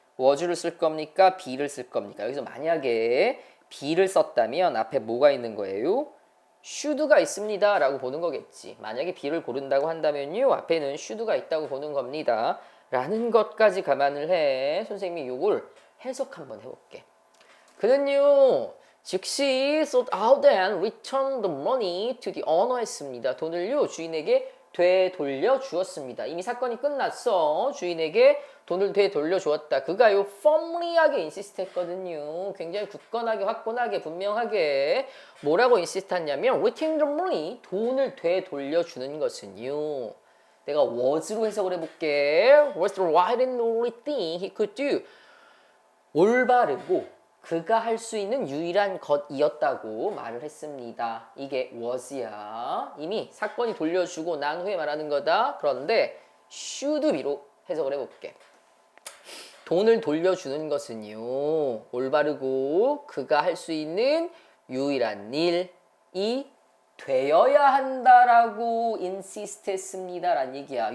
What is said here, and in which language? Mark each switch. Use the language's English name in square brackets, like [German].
[Korean] was를 쓸 겁니까? be를 쓸 겁니까? 여기서 만약에 be를 썼다면 앞에 뭐가 있는 거예요? should가 있습니다 라고 보는 거겠지. 만약에 be를 고른다고 한다면요 앞에는 should가 있다고 보는 겁니다 라는 것까지 감안을 해. 선생님이 요걸 해석 한번 해볼게. 그는요 즉시 [English] sought out and returned the money to the owner [Korean] 했습니다. 돈을요 주인에게 되돌려 주었습니다. 이미 사건이 끝났어. 주인에게 돈을 되돌려 주었다. 그가요 firmly하게 인시스트 했거든요. 굉장히 굳건하게 확고하게 분명하게 뭐라고 인시스트 했냐면 [English] return the money [Korean] 돈을 되돌려 주는 것은요. 내가 was로 해석을 해볼게. [English] was the right and only thing he could do. [Korean] 올바르고 그가 할 수 있는 유일한 것이었다고 말을 했습니다. 이게 was야. 이미 사건이 돌려주고 난 후에 말하는 거다. 그런데 should be로 해석을 해볼게. 돈을 돌려주는 것은요. 올바르고 그가 할 수 있는 유일한 일이 되어야 한다라고 insist 했습니다. 라는 얘기야.